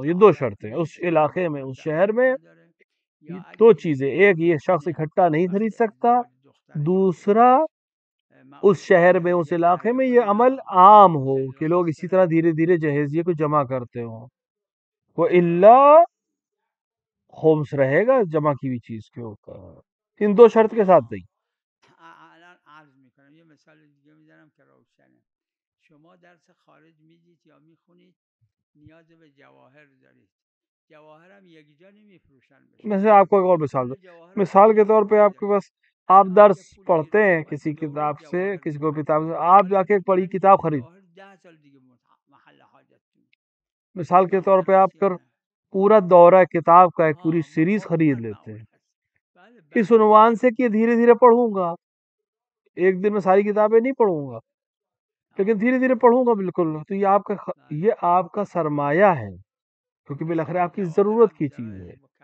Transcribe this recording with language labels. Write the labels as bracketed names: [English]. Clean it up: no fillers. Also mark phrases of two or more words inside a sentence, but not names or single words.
[Urdu] یہ 2 شرطیں اس علاقے میں، اس شہر میں، 2 چیزیں، ایک یہ شخص اکٹھا نہیں خرید سکتا، دوسرا اس شہر میں، اس علاقے میں یہ عمل عام ہو کہ لوگ اسی طرح دھیرے دھیرے جہیزیے کو جمع کرتے ہوں. وہ الا خمس رہے گا جمع کی ہوئی چیز کے اوپر، ان 2 شرط کے ساتھ نہیں. [Persian] الان عرض میکنم یه مثال دیگه میزنم که روشنه. شما درس خارج میدید یا میخونید، نیاز به جواهر دارید، [Urdu] ویسے آپ کو ایک اور مثال دو. مثال کے طور پہ آپ کے پاس آپ درس پڑھتے ہیں کسی کتاب سے, کسی کو کتاب سے, آپ جا کے ایک بڑی کتاب خرید, مثال کے طور پہ آپ کر پورا دورہ کتاب کا ایک پوری سیریز خرید لیتے ہیں اس عنوان سے کہ دھیرے دھیرے پڑھوں گا, ایک دن میں ساری کتابیں نہیں پڑھوں گا لیکن دھیرے دھیرے پڑھوں گا بالکل, تو یہ آپ کا سرمایہ ہے کیونکہ بالاخر آپ کی ضرورت کی چیز ہے.